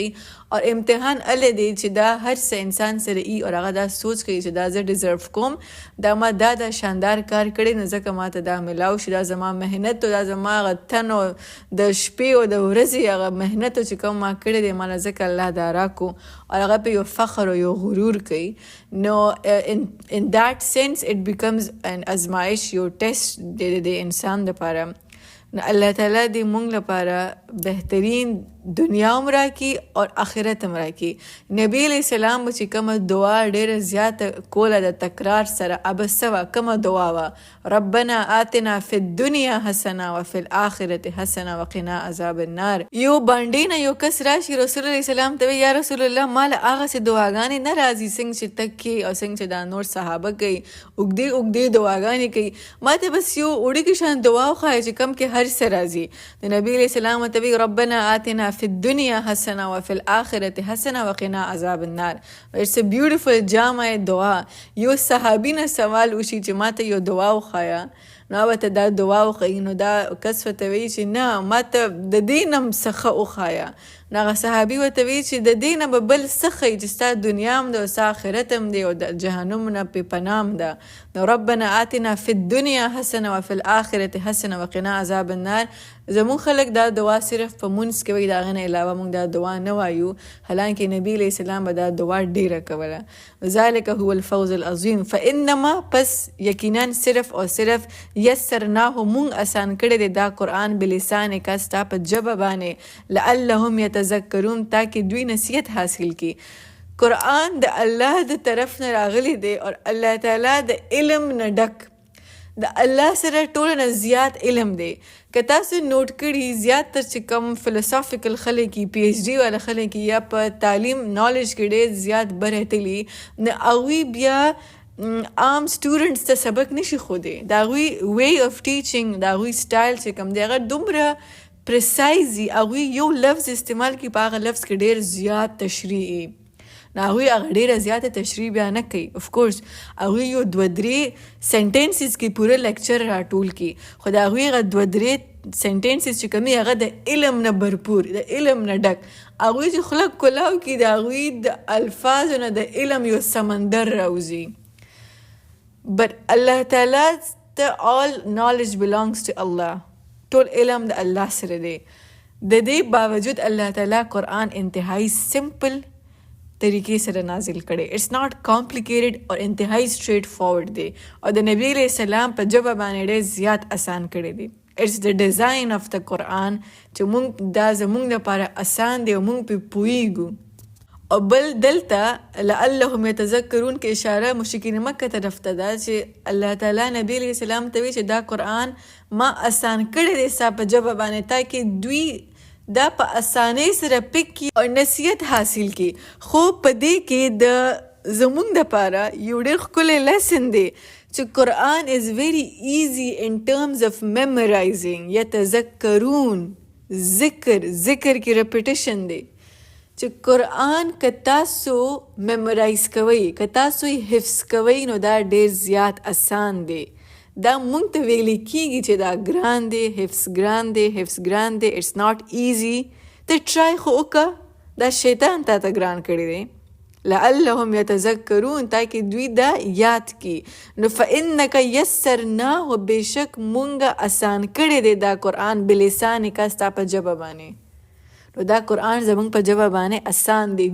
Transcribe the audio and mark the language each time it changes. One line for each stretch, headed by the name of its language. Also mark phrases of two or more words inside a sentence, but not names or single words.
Pashto: اور امتحان الله دی چې دا هر څه انسان سره ای او هغه دا سوچ کوي چې دا زه ډیزرو کوم، دا ما دا شاندار کار کړی نو ځکه ما ته دا ملاو شي، دا زما محنت او دا زما هغه تن او د شپې او د ورځې هغه محنت چې کوم ما کړی دی ماله ځکه الله دا راکو او هغه په یو فخر او یو غرور کوي. نو
English: in that sense it becomes an
Pashto: ازمایش، یو ټیسټ د انسان دپاره. نو الله تعالیٰ دی مونږ لپاره بهترین دنیا هم راکي او آخرت هم راکي. نبی علیہ السلام چې کومه دعا ډېره زیاته کوله د تکرار سره، ابسوه کومه دعا وه؟
Arabic: ربنا آتنا فی الدنیا حسنه وفی الآخرة حسنه وقنا عذاب النار.
Pashto: یو باندې نه یو کس راشي رسول الله السلام ته یا رسول الله مال هغه سه دعاګانې نه راځي څنګه چې تکي او څنګه چې دا نور صحابه کوي اوږدې دعاګانې کوي، ما ته بس یو وړوکی شان دعا وښایه چې کوم کې هر څه راځي. د نبی علیہ السلام ته وی
Arabic: ربنا آتنا فی الدنیا حسنه وفی الآخرة حسنه وقنا عذاب النار.
English: It's a beautiful
Pashto: جامع دعا. یو صحابی نه سوال وشي چې ما ته یو دعا وښایه، نو به ته دا دعا وښایي، نو دا کس ورته وایي چې نه ما ته د دې نه هم څه ښه وښایه. نو هغه صحابي ورته وایي چې د دې نه به بل څه ښایي چې ستا دنیا هم ده او ستا آخرت هم دی او د جهنم نه پې پناه هم ده.
Arabic: نو ربنا آتنا فی الدنیا حسنه وفی الآخرة حسنه وقنا عذاب النار.
Pashto: زمون خلک دا دعا صرف په مونځ کې وایي، د هغې نه علاوه مونږ دا دعا نه وایو، حالانکه نبی علیہ السلام به دا دعا ډیره کوله.
Arabic: ذالک هو الفوز العظیم.
Pashto: فانما پس یقینا صرف او صرف یسرناه مونږ آسان کړی دی دا قرآن بلسان کا ستا په ژبه باندې،
Arabic: لعلهم یتذکرون
Pashto: تاکہ دوی نصیحت حاصل کی. قرآن د الله د طرف نه راغلی دی او الله تعالی د علم نه ډک، د الله سره ټول نه زیات علم دی. که تاسو نوٹ کړي زیات تر چې کوم فلسافیکل خلک کی، پی ایچ ډي والا خلک کی، یا په تعلیم نالج کې ډېر زیات برهتلی، نه هغوی بیا عام سټوډنټس ته سبق نشي ښودی. د هغوی
English: way of teaching,
Pashto: د هغوی سټایل چې کوم دی هغه دومره پریسایزي، هغوی یو لفظ استعمال کړي په هغه لفظ کې ډېر زیات تشریحي، نو هغوی هغه ډېره زیاته تشریح بیا نه کوي. افکورس هغوی یو 2-3 سینټنسز کې پوره لیکچر راټول کړي، خو د هغوی هغه 2-3 سینټنسز چې کومي هغه د علم نه برپور، د علم نه ډک. هغوی چې خوله کلاو کړي د هغوی د الفاظو نه د علم یو سمندر راوځي.
English: بټ
Arabic: الله تعالی
English: all knowledge belongs to Allah.
Pashto: ټول علم د الله سره دی. د دې باوجود الله تعالی قرآن انتهایی سمپل طریقې سره نازل کړي.
English: it's not complicated
Pashto: او انتهایی سټریټ فارورډ دی او د نبی علیہ السلام په ژبه باندې ډېر زیات آسان کړی دی.
English: it's the design of the Quran
Pashto: چې موږ دا زموږ لپاره آسان دی او موږ پې پوهیږو. او بل دلته
Arabic: لعلهم یتذکرون
Pashto: کې اشاره مشرکین مکه طرف ته ده چې الله تعالی نبی علیہ السلام ته وی چې دا قرآن ما آسان کړی دی ستا په ژبه باندې تاکې دوی دا په اسانۍ سره پک کړي او نصیحت حاصل کړي. خو په دې کې د زموږ دپاره یو ډېر ښکلی لیسن دی چې قرآن
English: is very easy in terms of memorizing.
Pashto: یتذکرون ذکر کې ریپیټیشن دی چې قرآن که تاسو میمورایز کوئ که تاسو یې حفظ کوئ نو دا ډېر زیات آسان دی. دا مونږ ته ویلی کیږي چې دا ګران دی، حفظ ګران دی.
English: it's not easy.
Pashto: ته ټرای خو وکړه. دا شیطان تا ته ګران کړی دی.
Arabic: لعلهم یتذکرون
Pashto: تاکې دوی دا یاد کی. نو
Arabic: فإنک یسرناه
Pashto: بېشک مونږه آسان کړی دی دا قرآن بلسانک ستا په ژبه باندې. نو دا قرآن زمونږ په ژبه باندې آسان دی.